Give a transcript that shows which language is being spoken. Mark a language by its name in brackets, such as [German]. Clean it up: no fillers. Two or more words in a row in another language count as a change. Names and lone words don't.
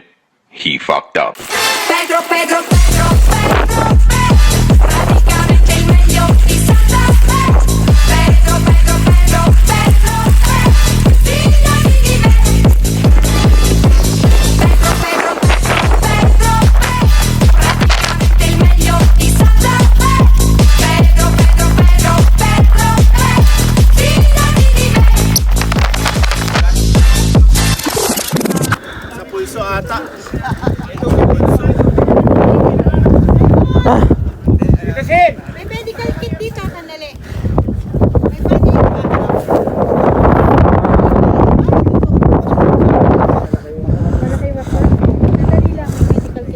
[English] He fucked up. [Italian] Pedro, Pedro, Pedro, Pedro, praticamente il meglio di Santa Fe. Pedro, Pedro, Pedro, Pedro, figlio di me. Pedro, Pedro, Pedro, Pedro, praticamente il meglio di Santa Fe. Pedro, Pedro, Pedro, Pedro, figlio di me. [Filipino] Sa pulso ata. May [English] medical kit [Filipino] dito, sandali. May body pa. Sandali lang, may [English] medical kit.